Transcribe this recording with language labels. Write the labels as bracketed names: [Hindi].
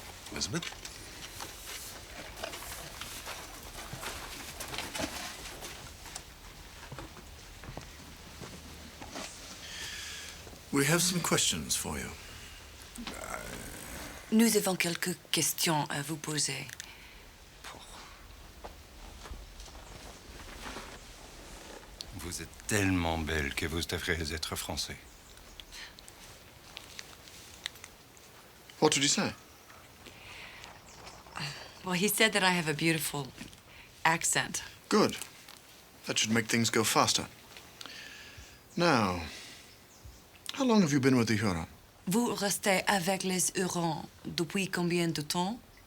[English] Elizabeth? We have some questions for you. [French] Nous avons quelques questions à vous poser. Vous êtes tellement belle que vous devriez être français. [English] What did he say? Well, he said that I have a beautiful accent. Good. That should make things go faster. Now, how long have you been with the Huron? [French] Vous restez avec les Hurons depuis combien de temps?